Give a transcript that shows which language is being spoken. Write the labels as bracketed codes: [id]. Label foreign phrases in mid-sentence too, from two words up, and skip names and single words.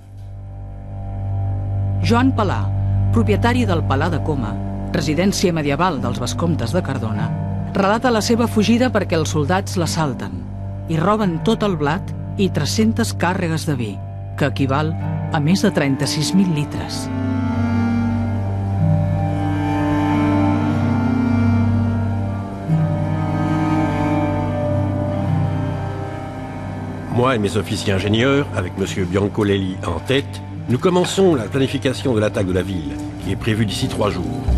[ca] Joan Palà, propietari del Palà de Coma, residència medieval dels vescomtes de Cardona, relata la seva fugida perquè els soldats l'assalten i roben tot el blat i 300 càrregues de vi, que equival a més de 36.000 litres. [fr] Moi et mes officiers ingénieurs, avec M. Biancolelli en tête, nous commençons la planification de l'attaque de la ville, qui est prévue d'ici 3 jours.